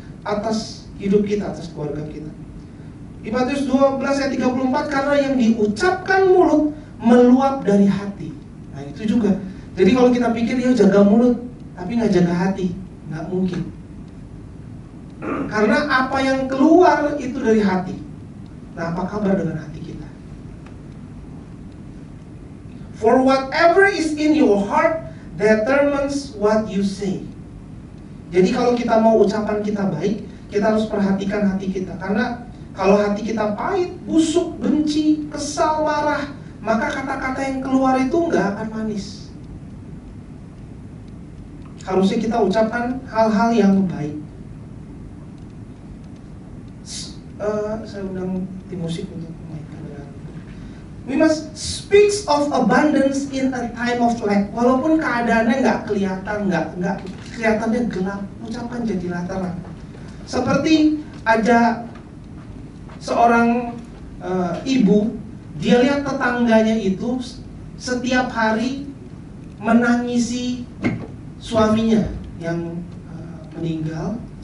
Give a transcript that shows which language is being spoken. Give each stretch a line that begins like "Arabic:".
Indonesian: atas hidup kita, atas keluarga kita. Di Matius 12 ayat 34, karena yang diucapkan mulut meluap dari hati. Nah itu juga. Jadi kalau kita pikir ya jaga mulut, tapi nggak jaga hati, nggak mungkin. Karena apa yang keluar itu dari hati. Nah apa kabar dengan hati kita?
English: For whatever is in your heart determines what you say.
Indonesian: Jadi kalau kita mau ucapan kita baik, kita harus perhatikan hati kita. Karena kalau hati kita pahit, busuk, benci, kesal, marah, maka kata-kata yang keluar itu nggak akan manis. Harusnya kita ucapkan hal-hal yang baik. Saya undang tim musik untuk memainkan.
English: We must speak of abundance in a time of lack.
Indonesian: Walaupun keadaannya nggak kelihatan, nggak kelihatannya gelap, ucapan jadilah terang. Seperti ada seorang ibu, dia lihat tetangganya itu setiap hari menangisi suaminya yang meninggal.